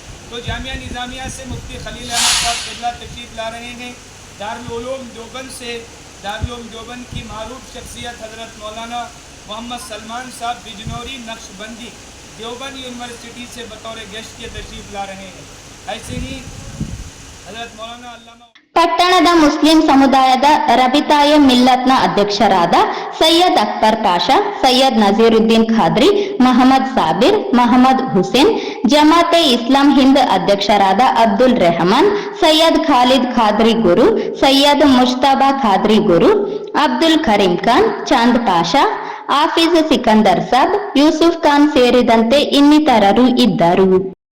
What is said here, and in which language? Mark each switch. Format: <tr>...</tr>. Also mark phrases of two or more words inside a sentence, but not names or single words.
<hi>तो जामिया निज़ामिया से मुफ्ती खलील अहमद साहब क़िबला तशरीफ़ ला रहे हैं। दारुल उलूम देवबंद से दारुल उलूम देवबंद की मारूफ शख्सियत हज़रत मौलाना मोहम्मद सलमान साहब बिजनौरी नक्शबंदी देवबंद यूनिवर्सिटी से बतौर गेस्ट के तशरीफ़ ला रहे हैं। ऐसे ही हज़रत मौलाना अल्लामा</hi> <kn>ಪಟ್ಟಣದ ಮುಸ್ಲಿಂ ಸಮುದಾಯದ ರಬಿತಾಯ ಮಿಲ್ಲತ್ನ ಅಧ್ಯಕ್ಷರಾದ ಸೈಯದ್ ಅಕ್ಬರ್ ಪಾಷಾ, ಸೈಯದ್ ನಜೀರುದ್ದೀನ್ ಖಾದ್ರಿ, ಮಹಮ್ಮದ್ ಸಾಬಿರ್, ಮಹಮ್ಮದ್ ಹುಸೇನ್, ಜಮಾತೆ ಇಸ್ಲಾಂ ಹಿಂದ್ ಅಧ್ಯಕ್ಷರಾದ ಅಬ್ದುಲ್ ರೆಹಮಾನ್, ಸೈಯದ್ ಖಾಲಿದ್ ಖಾದ್ರಿ ಗುರು, ಸೈಯದ್ ಮುಜ್ತಬಾ ಖಾದ್ರಿ ಗುರು, ಅಬ್ದುಲ್ ಕರೀಂ ಖಾನ್, ಚಾಂದ್ ಪಾಷಾ, ಆಫೀಜ್ ಸಿಕಂದರ್ ಸಾಬ್, ಯೂಸುಫ್ ಖಾನ್ ಸೇರಿದಂತೆ ಇನ್ನಿತರರು ಇದ್ದರು.</kn>